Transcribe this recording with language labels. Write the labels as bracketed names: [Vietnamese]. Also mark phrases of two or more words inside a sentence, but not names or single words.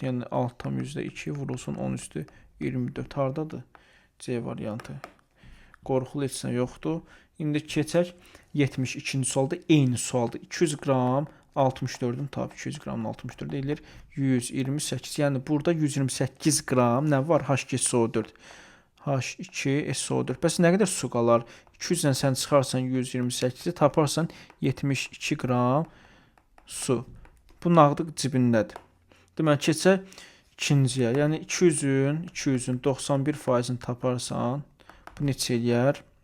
[Azerbaijani] Yəni altdan %2 vurulsun 10 üstü 24. Hardadır? C variantı. Qorxulu heç nə yoxdur. İndi keçək 72-ci sualda eyni sualdır. 200 qram 64-ün tap 200 qramın 64 eləyir 128. Yəni burada 128 qram nə var? H2SO4. H2SO4. Bəs nə qədər su qalar? 200-dən sən çıxarsan 128-i taparsan 72 qram su. Bu nağdıq cibindədir. Deməli keçək ikinciyə. Yəni 200-ün 91%-ni taparsan Bu neçə eləyər?